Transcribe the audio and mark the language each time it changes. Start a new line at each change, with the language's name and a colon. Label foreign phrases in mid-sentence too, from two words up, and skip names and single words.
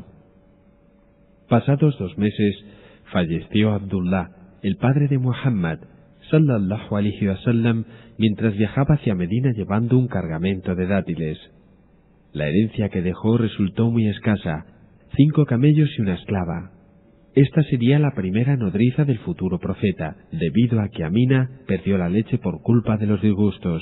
Spanish: Pasados 2 meses, falleció Abdullah, el padre de Muhammad,
Arabic: صلى الله عليه وسلم,
Spanish: mientras viajaba hacia Medina llevando un cargamento de dátiles. La herencia que dejó resultó muy escasa, 5 camellos y una esclava. Esta sería la primera nodriza del futuro profeta, debido a que Amina perdió la leche por culpa de los disgustos.